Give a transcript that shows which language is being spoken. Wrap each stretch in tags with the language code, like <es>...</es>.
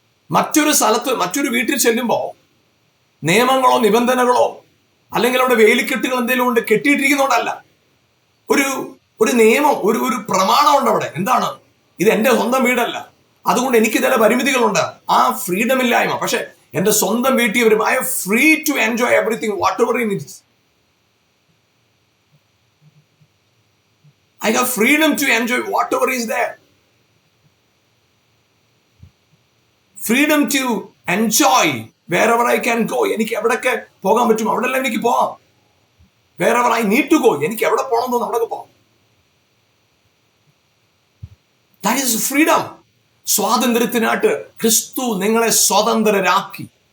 <ml>മറ്റൊരു സ്ഥലത്ത് മറ്റൊരു വീട്ടിൽ ചെല്ലുമ്പോ നിയമങ്ങളോ നിബന്ധനകളോ അല്ലെങ്കിൽ അവിടെ വേലിക്കെട്ടുകൾ എന്തെങ്കിലും കൊണ്ട് കെട്ടിയിട്ടിരിക്കുന്നതുകൊണ്ടല്ല, ഒരു നിയമം, ഒരു പ്രമാണം ഉണ്ട് അവിടെ. എന്താണ്? ഇത് എന്റെ സ്വന്തം വീടല്ല, അതുകൊണ്ട് എനിക്ക് ചില പരിമിതികളുണ്ട്. ആ ഫ്രീഡം ഇല്ലായ്മ. പക്ഷെ എന്റെ സ്വന്തം വീട്ടിൽ വരും,</ml> <en>I am free to enjoy everything whatever in it. I have freedom to enjoy whatever is there. Freedom to enjoy wherever I can go.</en> <ml>എനിക്ക് എവിടൊക്കെ പോകാൻ പറ്റും അവിടെല്ലാം എനിക്ക് പോകാം.</ml> <en>Wherever I need to go,</en> <ml>എനിക്ക് എവിടെ പോകണം തോന്നുന്നു അവിടെയൊക്കെ പോകാം.</ml> <en>That is freedom.</en> <ml>സ്വാതന്ത്ര്യത്തിനായിട്ട് ക്രിസ്തു നിങ്ങളെ സ്വതന്ത്രരാക്കി.</ml>